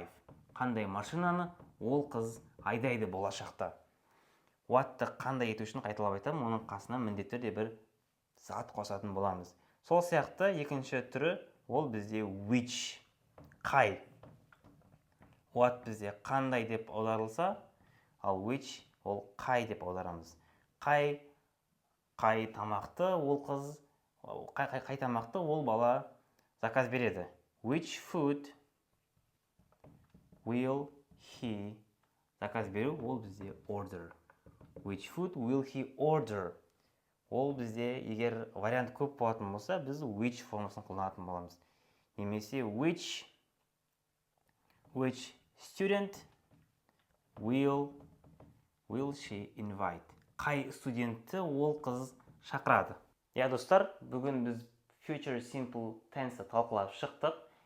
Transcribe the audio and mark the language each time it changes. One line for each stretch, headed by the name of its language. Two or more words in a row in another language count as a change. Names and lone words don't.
Kazakh: Қандай машинаны ол қыз айдайды болашақта? What-ты қандай ету үшін қайталап айтамын, оның қасына міндетті түрде бір зат қосатын боламыз. Сол сияқты екінші түрі ол бізде which, қай. What бізде қандай деп аударылса, ал which ол қай деп аударамыз. Қай тамақты ол қыз, қай тамақты ол бала заказ береді.
English: Which food will he
Kazakh: заказ беру, ол бізде
English: order. Which food will he order?
Kazakh: Ол бізде, егер вариант көп болатын болса, біз which формасын қолданатын боламыз.
English: Немесе which student will she invite?
Kazakh: Қай студентті ол қыз шақырады? Достар, бүгін біз
English: future simple tense
Kazakh: талқылап шықтық.